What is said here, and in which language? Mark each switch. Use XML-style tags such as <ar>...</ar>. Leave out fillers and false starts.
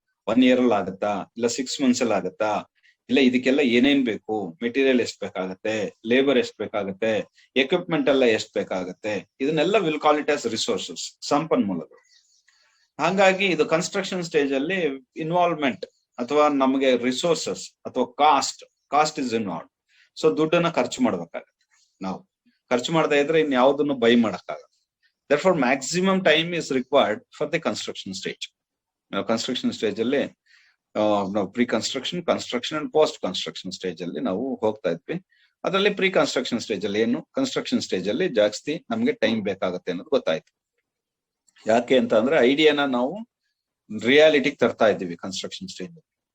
<kn>1 year ಅಲ್ಲಿ ಆಗತ್ತಾ, ಇಲ್ಲ 6 months ಅಲ್ಲಿ ಆಗತ್ತಾ, ಇಲ್ಲ ಇದಕ್ಕೆಲ್ಲ ಏನೇನ್ ಬೇಕು, ಮೆಟೀರಿಯಲ್ ಎಷ್ಟ್ ಬೇಕಾಗತ್ತೆ, ಲೇಬರ್ ಎಷ್ಟ್ ಬೇಕಾಗತ್ತೆ, ಎಕ್ವಿಪ್ಮೆಂಟ್ ಎಲ್ಲ ಎಷ್ಟ್ ಬೇಕಾಗತ್ತೆ, ಇದನ್ನೆಲ್ಲ</kn> <en>will call it as resources,</en> <kn>ಸಂಪನ್ಮೂಲಗಳು. ಹಾಗಾಗಿ ಇದು ಕನ್ಸ್ಟ್ರಕ್ಷನ್ ಸ್ಟೇಜ್ ಅಲ್ಲಿ ಇನ್ವಾಲ್ವ್ಮೆಂಟ್ ಅಥವಾ ನಮಗೆ ರಿಸೋರ್ಸಸ್ ಅಥವಾ</kn> <en>Cost is involve.</en> <kn>ಸೊ ದುಡ್ಡನ್ನ ಖರ್ಚು ಮಾಡ್ಬೇಕಾಗತ್ತೆ. ನಾವು ಖರ್ಚು ಮಾಡ್ತಾ ಇದ್ರೆ ಇನ್ ಯಾವ್ದನ್ನು ಬೈ ಮಾಡಕ್ಕಾಗಲ್ಲ.</kn> <en>therefore maximum time is required for the construction stage.</en> <kn>Construction stage ಅಲ್ಲಿ ನಾವು pre construction, construction and post construction stage ಅಲ್ಲಿ ನಾವು ಹೋಗ್ತಾ ಇದ್ವಿ. ಅದರಲ್ಲಿ ಪ್ರೀ ಕನ್ಸ್ಟ್ರಕ್ಷನ್ ಸ್ಟೇಜ್ ಅಲ್ಲಿ ಏನು, ಕನ್ಸ್ಟ್ರಕ್ಷನ್ ಸ್ಟೇಜ್ ಅಲ್ಲಿ ಜಾಸ್ತಿ ನಮ್ಗೆ ಟೈಮ್ ಬೇಕಾಗತ್ತೆ ಅನ್ನೋದು ಗೊತ್ತಾಯ್ತು. ಯಾಕೆ ಅಂತ ಅಂದ್ರೆ ಐಡಿಯಾನ ನಾವು ರಿಯಾಲಿಟಿಗೆ ತರ್ತಾ ಇದ್ದೀವಿ ಕನ್ಸ್ಟ್ರಕ್ಷನ್ ಸ್ಟೇಜ್ ಅಲ್ಲಿ.</kn>